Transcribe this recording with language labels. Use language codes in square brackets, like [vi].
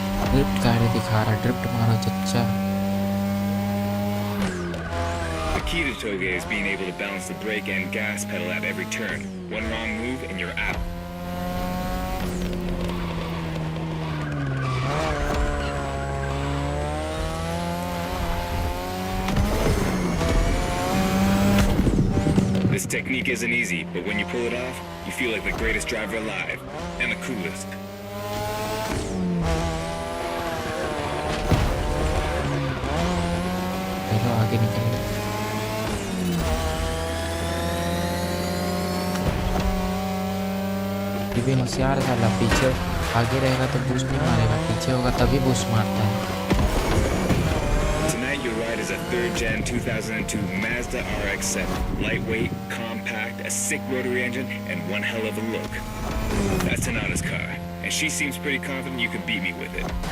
[hi] Drift गाड़ी दिखा रहा, ड्रिफ्ट मारो चच्चा। [en] The key to Toge is being able to balance the brake and gas pedal at every turn. One wrong move and you're out. This technique isn't easy, but when you pull it off, you feel like the greatest driver alive. And the coolest. [hi] चलो आगे निकल। ये भी होशियार साला, पीछे आगे रहेगा तो बूस्ट नहीं मारेगा, पीछे होगा तभी बूस्ट मारता है। [en] Tonight your ride is a 3rd gen 2002 Mazda RX-7. Lightweight, compact, a sick rotary engine, and one hell of a look. That's Tanana's car, and she seems pretty confident you can beat me with it.